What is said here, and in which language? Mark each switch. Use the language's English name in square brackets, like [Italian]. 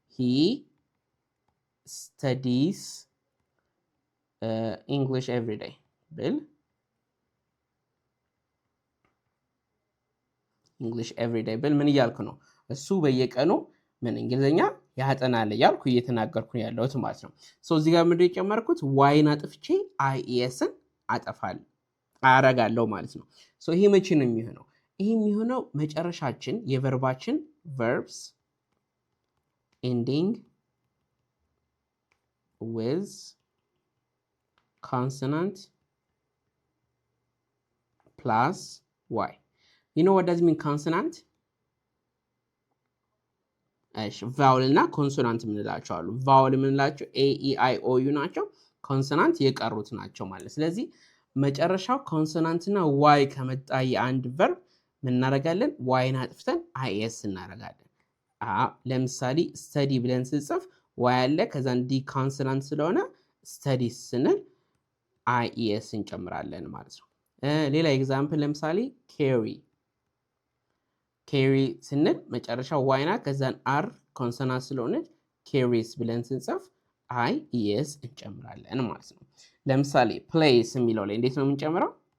[English] ሂ ስተዲስ ኢንግሊሽ ኤቭሪ ዴይ ብል ኢንግሊሽ ኤቭሪ ዴይ [Amharic] ብል ምን እያልኩ ነው? እሱ በየቀኑ ምን እንግሊዝኛ ያጠናል እያልኩ እየተናገርኩ ያለሁት ማለት ነው። እዚህ ጋር ምንድን የጨመርኩት ዋይን አጥፍቼ አይኤስን አረጋለሁ ማለት ነው። ይሄ መቼ ነው የሚሆነው? ይሄ የሚሆነው መጨረሻችን የቨርባችን [English] verbs ending with consonant plus y. You know what does mean consonant? [Amharic] ቫውል እና ኮንሶናንት የምንላቸው አሉ። ቫውል የምንላቸው ኤ ኢ አይ ኦ ዩ ናቸው። ኮንሶናንት የቀሩት ናቸው ማለት። ስለዚህ መጨረሻው ኮንሶናንት እና ዋይ ከመጣ የአንድ ቨርብ ምን እናደርጋለን? ዋይን አጥፍተን አይኤስ እናደርጋለን። ለምሳሌ ስተዲ ብለን ስንጽፍ ዋይ አለ፣ ከዛን ዲ ኮንሶናንት ስለሆነ ስተዲ ስንል አይኤስ እንጨምራለን ማለት ነው። ሌላ ኤግዛምፕል ለምሳሌ ኬሪ ስንል መጨረሻው ዋይና ከዛን አር ኮንሶናንት ስለሆነች ኬሪስ ብለን ስንጽፍ አይ ኢኤስ እንጨምራለን ማለት ነው። ለምሳሌ ፕሌይስ የሚለው ላይ እንዴት ነው የምንጨምረው?